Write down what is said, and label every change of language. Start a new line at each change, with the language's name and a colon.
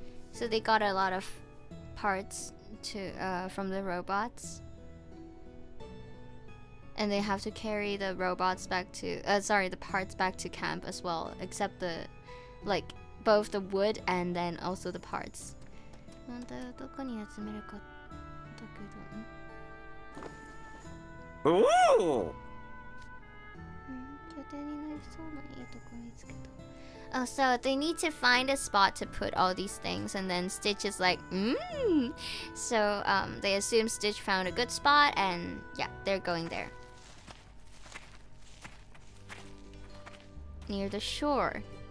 English: So they got a lot of parts from the robots. And they have to carry the robots back to the parts back to camp as well, except the both the wood and then also the parts.
Japanese: どこに集めるかだけど、拠点になりそうないいとこ見つけた。
English: Oh, so they need to find a spot to put all these things, and then Stitch is like, So they assume Stitch found a good spot, and yeah, they're going there. Near the shore.